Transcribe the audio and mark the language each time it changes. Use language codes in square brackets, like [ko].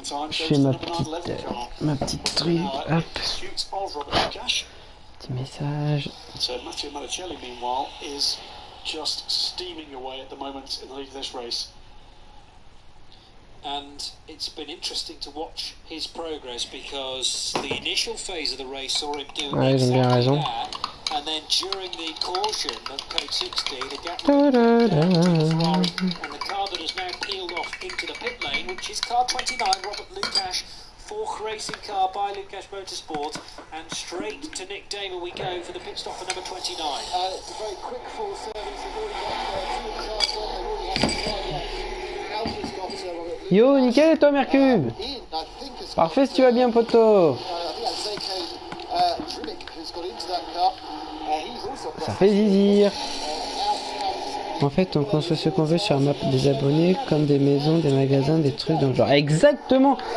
[fr] Je fais ma petite truc, hop. Petit message. [en] So Matteo Manicelli, meanwhile, is just steaming away at the moment in the lead of this race. And it's been interesting to watch his progress because the initial phase of the race saw him do exactly that. And then during the caution of code 60, the gap between the Ferrari and the car that has now peeled off into the pit lane, which is car 29, Robert Lukash, fourth racing car by Lukash Motorsport, and straight to Nick Damer we go for the pit stop for number 29. It's a very quick full service. We've already got two of the cars [fr] Yo, nickel et toi, Mercube? Parfait si tu vas bien, poteau. Ça fait zizir. En fait, on construit ce qu'on veut sur la map des abonnés, comme des maisons, des magasins, des trucs dans le genre. Exactement.